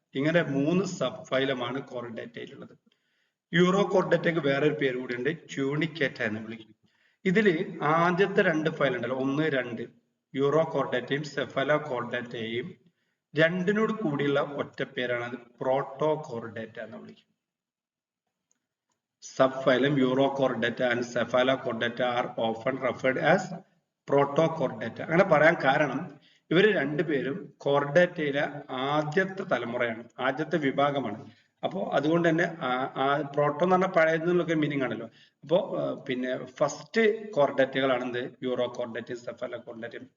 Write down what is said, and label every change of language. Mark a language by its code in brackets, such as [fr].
[ml] ഇങ്ങനെ 3 സബ് ഫൈലമാണ് കോർഡാറ്റയിലുള്ളത്. യൂറോകോർഡാറ്റയ്ക്ക് വേറൊരു പേര് കൂടി ഉണ്ട്, ട്യൂണിക്കേറ്റ എന്ന് വിളിക്കും. ഇതിൽ ആദ്യത്തെ 2 ഫയൽ ഉണ്ടല്ലോ, 1, 2, യൂറോകോർഡാറ്റയും സെഫലോകോർഡാറ്റയും രണ്ടിനോട് കൂടിയുള്ള ഒറ്റ പേരാണ് അത് പ്രോട്ടോകോർഡാറ്റ എന്ന് വിളിക്കും. [en] Subphylum Urochordata and Cephalochordata are often referred as Protochordata. [ml] അങ്ങനെ പറയാൻ കാരണം ഇവർ രണ്ടുപേരും കോർഡാറ്റയിലെ ആദ്യത്തെ തലമുറയാണ്, ആദ്യത്തെ വിഭാഗമാണ്. അപ്പോൾ അതുകൊണ്ട് തന്നെ പ്രോട്ടോ എന്ന് പറഞ്ഞാൽ പഴയതെന്നൊക്കെ മീനിങ് ആണല്ലോ. അപ്പോൾ പിന്നെ ഫസ്റ്റ് കോർഡാറ്റകളാണ് എന്ത്, യൂറോകോർഡാറ്റയും സെഫലോകോർഡാറ്റയും.